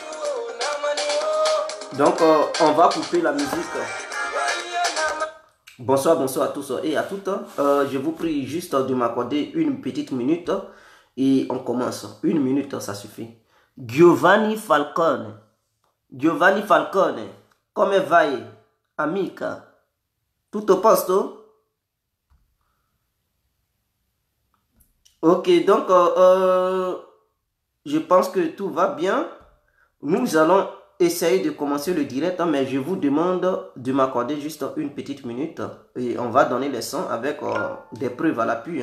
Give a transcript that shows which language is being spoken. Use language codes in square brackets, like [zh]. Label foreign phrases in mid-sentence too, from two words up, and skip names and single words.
[fr] Donc, on va couper la musique. Bonsoir, bonsoir à tous et à toutes. Je vous prie juste de m'accorder une petite minute et on commence. Une minute, ça suffit. [it] Giovanni Falcone. Giovanni Falcone. Come vai, amica? Tutto posto? [fr] Ok, donc je pense que tout va bien. Nous allons essayer de commencer le direct, mais je vous demande de m'accorder juste une petite minute et on va donner les sons avec des preuves à l'appui.